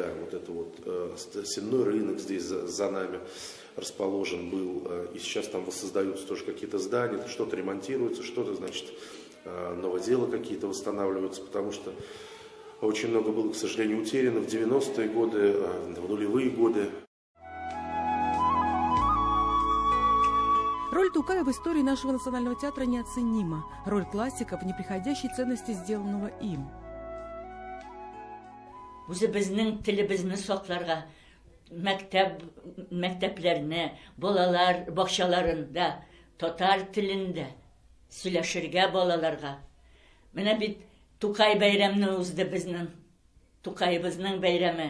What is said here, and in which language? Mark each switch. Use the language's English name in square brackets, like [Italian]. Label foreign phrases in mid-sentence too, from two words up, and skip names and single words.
[Russian] Вот это вот сенной рынок здесь за нами расположен был, и сейчас там воссоздаются тоже какие-то здания, что-то ремонтируется, что-то, значит, новоделы какие-то восстанавливаются, потому что очень много было, к сожалению, утеряно в 90-е годы, в нулевые годы. Роль Тукая в истории нашего национального театра неоценима. Роль классика в неприходящей ценности сделанного им. [Tatar] Үзебезнең телебезне сакларга, мәктәпләрне, балалар бакчаларында татар телендә сөйләшергә балаларга. Менә бит Тукай бәйрәмне узды безнең, Тукайыбызның бәйрәме.